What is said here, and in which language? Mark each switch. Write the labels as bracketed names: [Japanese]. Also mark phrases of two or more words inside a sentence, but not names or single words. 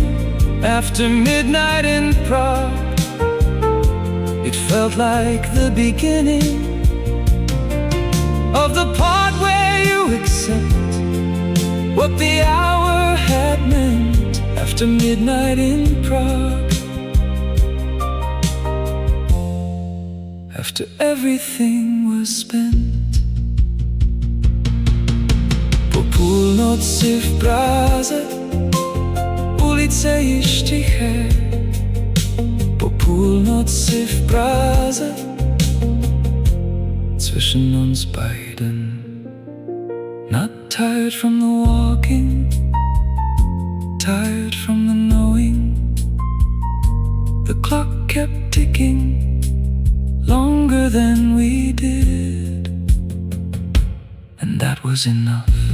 [English] After midnight in Prague, it felt like the beginning of the part where you accept what the hour had meant. After midnight in Prague, after everything was spent. [Czech] Po půlnoci v Praze ulice již tiché. Po půlnoci v Praze [German] zwischen uns beiden. [English] Not tired from the walking, tired from the knowing. The clock kept ticking longer than we did, and that was enough.